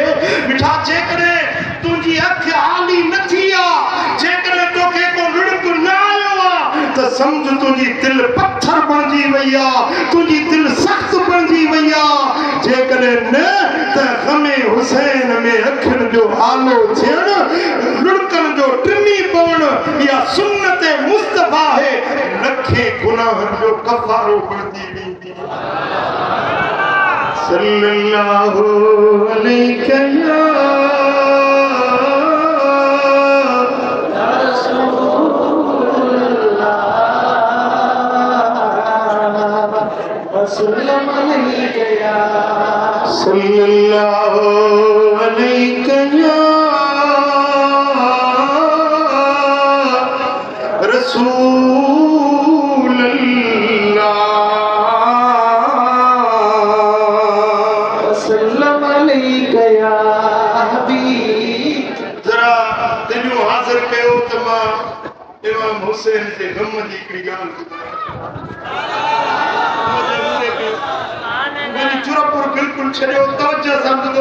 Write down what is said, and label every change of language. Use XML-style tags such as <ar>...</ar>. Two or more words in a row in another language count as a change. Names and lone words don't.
<sd>मिठा जेकॾहिं तुंहिंजी अख आली न थी आहे, जेकॾहिं तोखे को लुड़क न आयो आहे, त सम्झ तुंहिंजी दिलि पत्थर बणिजी वई आहे, तुंहिंजी दिलि सख़्त बणिजी वई आहे। जेकॾहिं न त ग़मे हुसैन में अखियुनि जो आलो थियणु, लुड़कनि जो टिमी पवणु, इहा सुन्नत मुस्तफ़ा आहे। लखे गुनाहनि जो कफ़ारो बणिजी वेंदी।</sd> <ar>صلى الله عليه صلى الله عليه رسول الله. صلى الله عليه يا حبيب</ar> <sd>हुसैन जे गम जी हिकिड़ी ॻाल्हि चुरपुर बिल्कुलु छॾियो तवजो सां ॿुधो</sd>